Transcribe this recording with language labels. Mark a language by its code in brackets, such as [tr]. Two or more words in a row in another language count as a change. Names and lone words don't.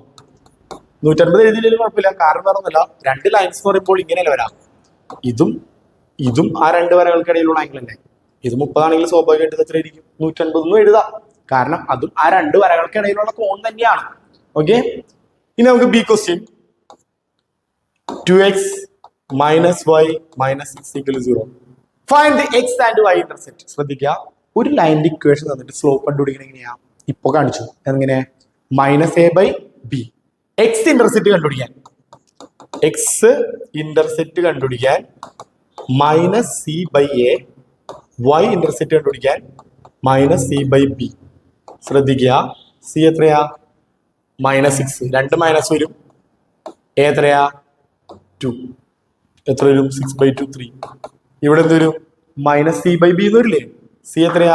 [ml] 150 എഴുതിയില്ലെങ്കിലും കുഴപ്പമില്ല, കാരണം വേറെ ഒന്നുമില്ല. രണ്ട് ലൈൻസ് എന്ന് പറയുമ്പോൾ ഇങ്ങനെയല്ല വരാം. ഇതും ആ രണ്ട് വരകൾക്കിടയിലുള്ള ആംഗിൾ തന്നെ. ഇത് 30 ആണെങ്കിൽ സ്വാഭാവികമായിട്ട് എത്രയായിരിക്കും? 150 എഴുതാം, കാരണം അതും ആ രണ്ട് വരകൾക്കിടയിലുള്ള കോൺ തന്നെയാണ്. ഓക്കെ, ഇനി നമുക്ക് [en] B question. 2x minus y minus 6 equal to 0. Find the x and y intercept. [ml] ശ്രദ്ധിക്കുക, ഒരു ലൈനിന്റെ ഇക്വേഷൻ തന്നിട്ട് സ്ലോപ്പ് കണ്ടുപിടിക്കണം എങ്ങനെയാ? ഇപ്പൊ കാണിച്ചു. എങ്ങനെ? -a/b. [en] x intercept [ml] കണ്ടുപിടിക്കാൻ -c/a, [en] y intercept [ml] കണ്ടുപിടിക്കാൻ -c/b. ശ്രദ്ധിക്കുക, c എത്രയാ? -6. രണ്ട് മൈനസ് വരും. a എത്രയാ? 2. എത്ര വരും? 6/2 3. ഇവിടെ എന്ത് വരും? -c/b എന്ന് വരില്ലേ? c എത്രയാ?